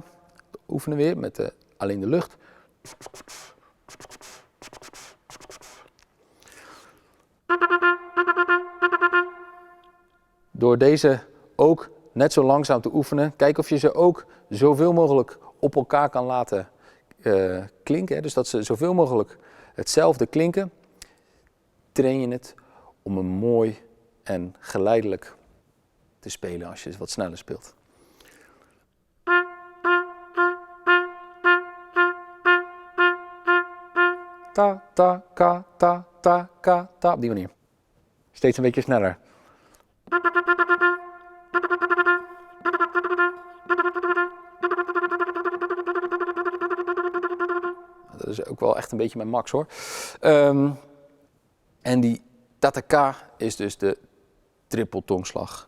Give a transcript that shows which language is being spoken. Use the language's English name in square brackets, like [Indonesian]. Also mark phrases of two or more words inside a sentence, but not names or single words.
[Dutch] Oefenen weer met alleen de lucht. Door deze ook net zo langzaam te oefenen, kijk of je ze ook zoveel mogelijk op elkaar kan laten klinken. Dus dat ze zoveel mogelijk hetzelfde klinken. Train je het om een mooi en geleidelijk te spelen als je wat sneller speelt. Ta, ta, ka, ta, ta, ka, ta. Op die manier. Steeds een beetje sneller. Dat is ook wel echt een beetje mijn max hoor. En die tataka is dus de trippeltongslag.